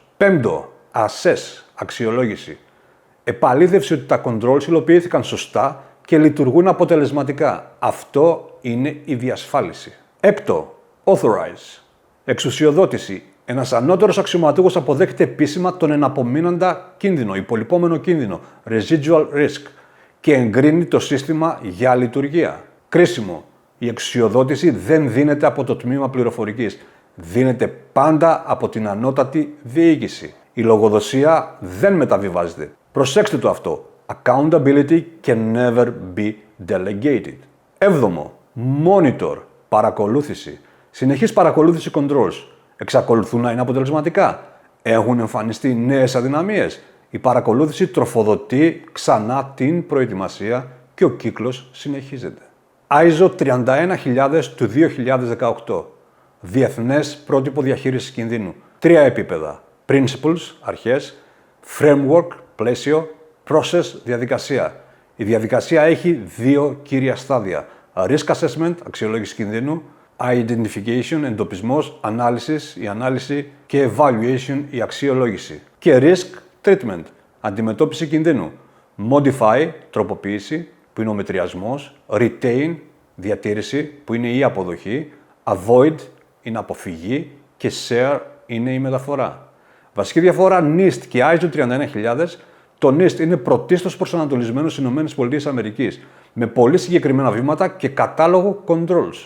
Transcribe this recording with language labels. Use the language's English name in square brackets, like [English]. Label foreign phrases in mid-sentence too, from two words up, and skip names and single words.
[Greek] Πέμπτο, assess, αξιολόγηση. Επαλήθευση ότι τα controls υλοποιήθηκαν σωστά και λειτουργούν αποτελεσματικά. Αυτό είναι η διασφάλιση. Έκτο, authorize, εξουσιοδότηση. Ένας ανώτερος αξιωματούχος αποδέχεται επίσημα τον εναπομείνοντα κίνδυνο, υπολοιπόμενο κίνδυνο, [English] residual risk, [Greek] και εγκρίνει το σύστημα για λειτουργία. Κρίσιμο. Η εξουσιοδότηση δεν δίνεται από το τμήμα πληροφορικής. Δίνεται πάντα από την ανώτατη διοίκηση. Η λογοδοσία δεν μεταβιβάζεται. Προσέξτε το αυτό. [English] Accountability can never be delegated. [Greek] 7. Monitor. Παρακολούθηση. Συνεχής παρακολούθηση controls. Εξακολουθούν να είναι αποτελεσματικά. Έχουν εμφανιστεί νέες αδυναμίες. Η παρακολούθηση τροφοδοτεί ξανά την προετοιμασία και ο κύκλος συνεχίζεται. ISO 31000 του 2018. Διεθνές πρότυπο διαχείρισης κινδύνου. 3 επίπεδα. Principles, αρχές. Framework, πλαίσιο. Process, διαδικασία. Η διαδικασία έχει 2 κύρια στάδια. [English] Risk assessment, [Greek] αξιολόγηση κινδύνου. Identification, εντοπισμός. Analysis, η ανάλυση. Και evaluation, η αξιολόγηση. [English] Και risk treatment, [Greek] αντιμετώπιση κινδύνου. Modify, τροποποίηση, που είναι ο μετριασμός. Retain, διατήρηση, που είναι η αποδοχή. Avoid, είναι αποφυγή. Και share, είναι η μεταφορά. Βασική διαφορά NIST και ISO 31000. Το NIST είναι πρωτίστως προσανατολισμένο στις ΗΠΑ, με πολύ συγκεκριμένα βήματα και κατάλογο controls.